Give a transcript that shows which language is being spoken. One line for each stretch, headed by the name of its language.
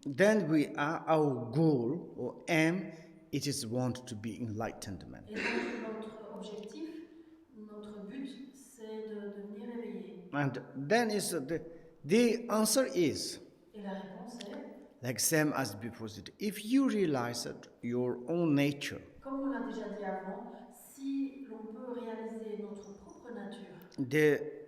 English: Then our goal or aim, it is want to be enlightenment.
French: Et donc notre objectif, notre but, c'est de devenir éveillé.
English: And then the answer is,
French: Et la réponse est,
English: like same as before said, if you realize that your own nature,
French: comme on l'a déjà dit avant, si l'on peut réaliser notre propre nature,